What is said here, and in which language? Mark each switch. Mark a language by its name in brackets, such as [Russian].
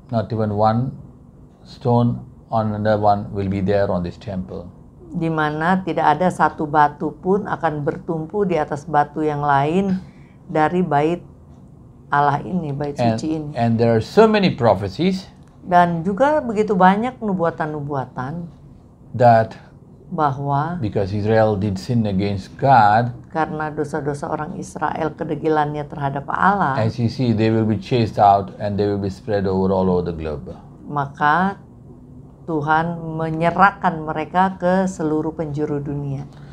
[English] not even one stone on another one will be there on this temple. [Indonesian] di mana tidak ada satu batu pun akan bertumpu di atas batu yang lain dari bait Allah ini, bait suci ini. [English] And there are so many prophecies [Indonesian] Dan juga begitu banyak nubuatan-nubuatan [English] that [Indonesian] bahwa [English] because Israel did sin against God, [Indonesian] karena dosa-dosa orang Israel, kedegilannya terhadap Allah, [English] as you see, they will be chased out and they will be spread over all over the globe. [Indonesian] maka Tuhan menyerahkan mereka ke seluruh penjuru dunia.